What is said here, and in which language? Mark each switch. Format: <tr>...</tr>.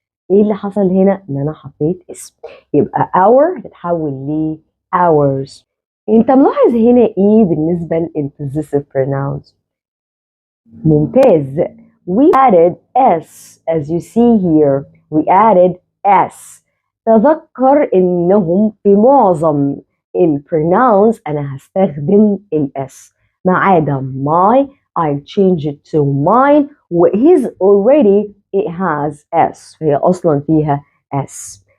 <ar>إيه اللي حصل هنا؟ إن أنا حطيت اسم، يبقى our هتتحول ل ours. أنت ملاحظ هنا إيه بالنسبة لل possessive pronouns؟ ممتاز.</ar> <en>We added s as you see here. We added s.</en> <ar>تذكر إنهم في معظم الpronouns أنا هستخدم الS، ما عدا my I change it to mine و his already it has S، فهي أصلا فيها S.</ar>